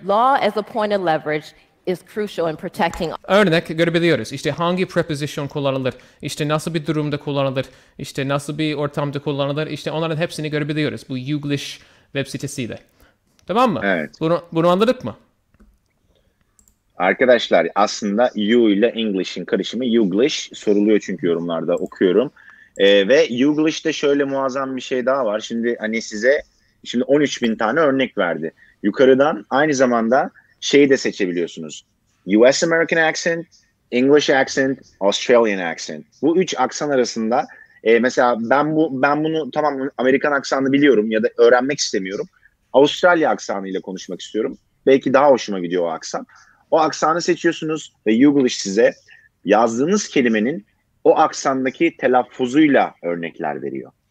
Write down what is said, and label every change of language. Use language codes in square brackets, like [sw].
[en] Law as a point of leverage is crucial in protecting. [tr] örnek görebiliyoruz. İşte hangi preposition kullanılır, işte nasıl bir durumda kullanılır, işte nasıl bir ortamda kullanılır, işte onların hepsini görebiliyoruz bu Youglish web sitesiyle. Tamam mı? Evet. Bunu anladık mı? Arkadaşlar aslında You ile English'in karışımı Youglish soruluyor çünkü yorumlarda okuyorum. Ve Youglish'te şöyle muazzam bir şey daha var. Şimdi 13.000 tane örnek verdi. Yukarıdan aynı zamanda şeyi de seçebiliyorsunuz. [en] US American accent, English accent, Australian accent. [tr] Bu 3 aksan arasında mesela ben bunu tamam Amerikan aksanını biliyorum ya da öğrenmek istemiyorum. Avustralya aksanıyla konuşmak istiyorum. Belki daha hoşuma gidiyor o aksan. O aksanı seçiyorsunuz ve Youglish size yazdığınız kelimenin o aksandaki telaffuzuyla örnekler veriyor.